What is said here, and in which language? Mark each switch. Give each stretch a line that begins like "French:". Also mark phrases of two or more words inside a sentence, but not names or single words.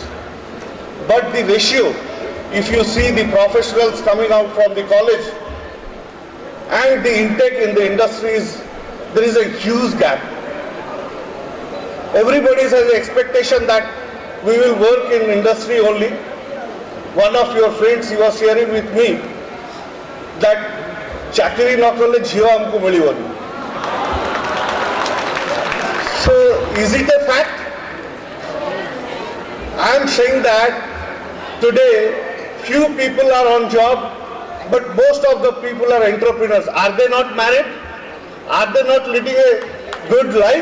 English: But the ratio, if you see the professionals coming out from the college and the intake in the industries, there is a huge gap. Everybody has an expectation that we will work in industry only. One of your friends, he was sharing with me that
Bhojpuri: चाकरी ना काले झियो हमको मिलीबानी.
English: So is it a fact? I am saying that today few people are on job, but most of the people are entrepreneurs. Are they not married? Are they not living a good life?